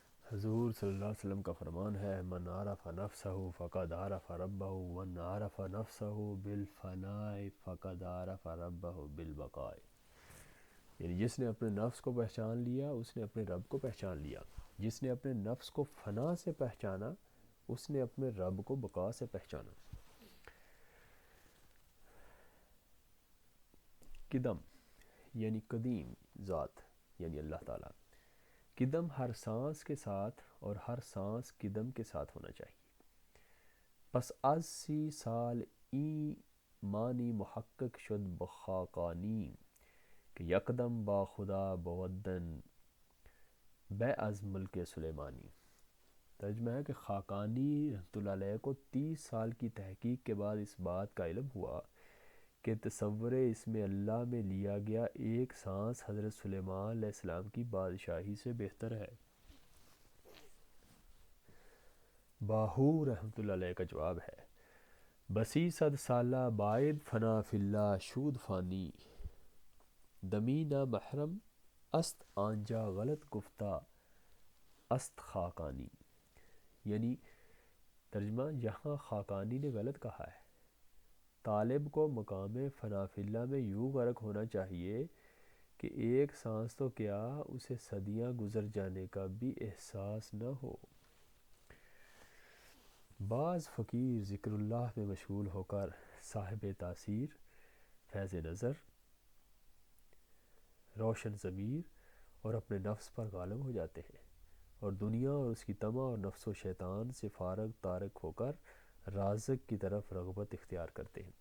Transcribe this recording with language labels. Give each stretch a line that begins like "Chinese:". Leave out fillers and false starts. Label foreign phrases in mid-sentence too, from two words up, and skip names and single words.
Urdu: حضور
Arabic: صلی اللہ علیہ وسلم
Urdu: کا فرمان ہے،
Arabic: من عرف نفسہ فقد عرف ربہ ومن عرف نفسہ بالفناء فقد عرف ربہ بالبقاء۔
Urdu: یعنی جس نے اپنے نفس کو پہچان لیا اس نے اپنے رب کو پہچان لیا، جس نے اپنے نفس کو فنا سے پہچانا اس نے اپنے رب کو بقا سے پہچانا۔ قدم یعنی قدیم ذات یعنی اللہ تعالیٰ۔ قدم ہر سانس کے ساتھ اور ہر سانس قدم کے ساتھ ہونا چاہیے۔
Persian: پس از سی سال این معنی محقق شد بخاقانی کہ یکدم با خدا بودن بے از ملک سلیمانی۔
Urdu: ترجمہ ہے کہ خاقانی
Arabic: رحمۃ اللہ علیہ
Urdu: کو 30 سال کی تحقیق کے بعد اس بات کا علم ہوا کہ تصور اسم اللہ میں لیا گیا ایک سانس حضرت سلیمان
Arabic: علیہ السلام
Urdu: کی بادشاہی سے بہتر ہے۔ باہو
Arabic: رحمۃ اللہ علیہ
Urdu: کا جواب ہے،
Persian: بسی صد سالہ باید
Arabic: فنا فی اللہ
Persian: شود فانی، دمی نہ محرم است آنجا غلط گفتہ است خاقانی۔
Urdu: یعنی ترجمہ، یہاں خاقانی نے غلط کہا ہے، طالب کو مقام
Arabic: فنا فی اللہ
Urdu: میں یوں غرق ہونا چاہیے کہ ایک سانس تو کیا اسے صدیاں گزر جانے کا بھی احساس نہ ہو۔ بعض فقیر ذکر اللہ میں مشغول ہو کر صاحب تاثیر، فیض نظر، روشن ضمیر اور اپنے نفس پر غالب ہو جاتے ہیں اور دنیا اور اس کی طمع اور نفس و شیطان سے فارغ تارک ہو کر رازق کی طرف رغبت اختیار کرتے ہیں۔